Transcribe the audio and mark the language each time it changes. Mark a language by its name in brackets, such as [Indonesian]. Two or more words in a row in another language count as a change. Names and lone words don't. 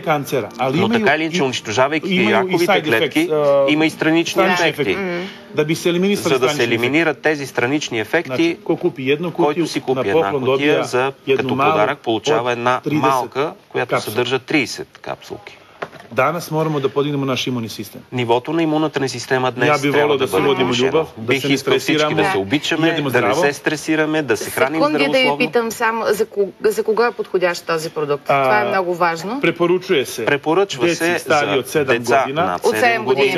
[Bulgarian] Но така или иначе, унищожавайки раковите клетки, има и странични ефекти. За да се елиминират тези странични ефекти, който си купи една кутия, като подарък получава една малка, която съдържа 30 капсулки. [Serbian] Danas moramo da podignemo naš imunni sistem. [Bulgarian] Нивото на имунната ни система днес трябва да бъде повишено. Бих искал всички да се обичаме, да не се стресираме, да се храним здравословно. Да ви питам само за кого е подходящ този продукт. Това е много важно. Препоръчва се за деца над 7 години,